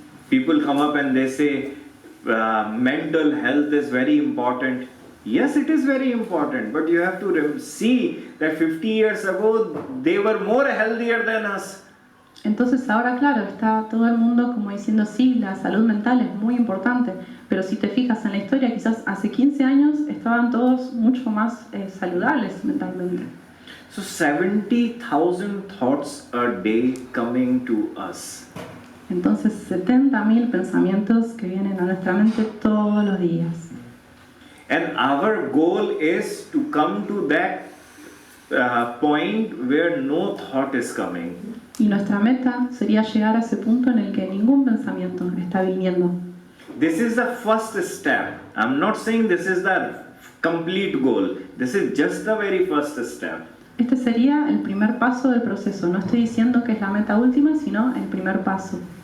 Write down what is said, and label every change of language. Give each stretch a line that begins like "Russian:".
English: People come up and they say mental health is very important. Yes, it is very important, but you have to see that 50 years ago they were more healthier than us.
Spanish: Entonces ahora, claro, está todo el mundo como diciendo, sí, la salud mental es muy importante, pero si te fijas en la historia, quizás hace 15 años estaban todos mucho más saludables mentalmente.
English: So 70,000 thoughts a day coming to us.
Spanish: Entonces 70.000 pensamientos que vienen a nuestra mente todos los días.
English: And our goal is to come to that point where no thought is coming.
Spanish: Y nuestra meta sería llegar a ese punto en el que ningún pensamiento está viniendo.
English: This is the first step. I'm not saying this is the complete goal. This is just the very first step.
Spanish: Este sería el primer paso del proceso. No estoy diciendo que es la meta última, sino el primer paso.